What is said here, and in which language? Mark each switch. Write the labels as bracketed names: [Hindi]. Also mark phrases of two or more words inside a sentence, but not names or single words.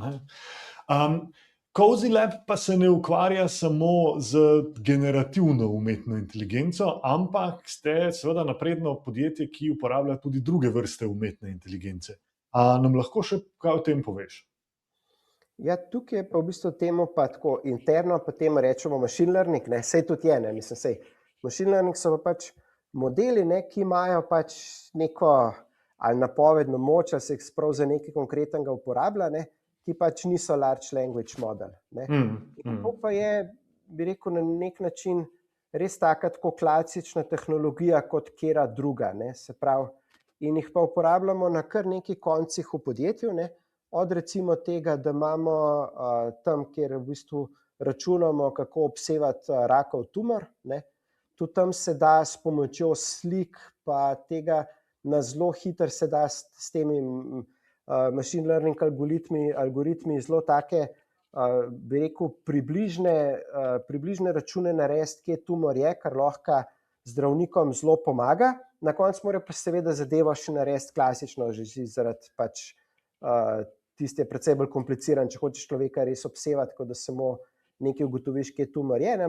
[Slovenian] Cozy Lab pa se ne ukvarja samo z generativno umetno inteligenco, ampak ste seveda napredno podjetje, ki uporablja tudi druge vrste umetne inteligence. Nam lahko še kaj o tem poveš? Ja, tukaj je pa v bistvu temu pa tako interno, pa temu rečemo [English] machine learning, [Slovenian] ne, sej tudi je, ne, mislim, [English] machine learning [Slovenian] so pa pač modeli, ne, ki imajo pač neko ali napovedno moč, ali se jih sprav za nekaj konkretnega uporablja, ne, ki pač niso [English] large language model, [Slovenian] ne. In to pa je, bi rekel, na nek način res taka tako klasična tehnologija kot kera druga, ne, se pravi, in jih pa uporabljamo na kar nekaj koncih v podjetju, ne, od recimo tega, da imamo tam, kjer v bistvu računamo, kako obsevati rakov tumor, ne, tudi tam se da s pomočjo slik pa tega na zelo hitro se da s temi [English] machine learning [Slovenian] algoritmi zelo take, bi rekel, približne račune narediti, kje tumor je, kar lahko zdravnikom zelo pomaga. Na koncu morajo pa seveda zadevo še narediti klasično, že zaradi pač tiste precej bolj kompliciran, če hočeš človeka res obsevati, kot da samo nekaj ugotoviš, kje tumor je, ne?